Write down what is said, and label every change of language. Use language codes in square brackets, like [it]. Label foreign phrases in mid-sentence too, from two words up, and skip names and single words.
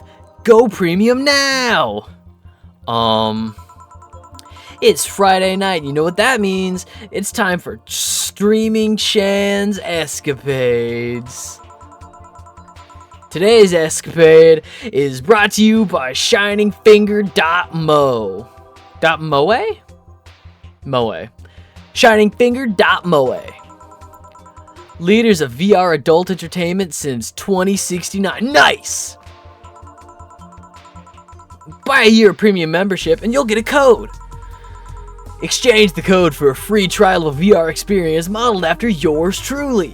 [en] Go premium now. It's Friday night. You know what that means? It's time for Streaming Chan's escapades. Today's escapade is brought to you by ShiningFinger.mo. .moe? Moe. ShiningFinger.moe. Leaders of VR adult entertainment since 2069. Nice! Buy a year of premium membership and you'll get a code. Exchange the code for a free trial of a VR experience modeled after yours truly.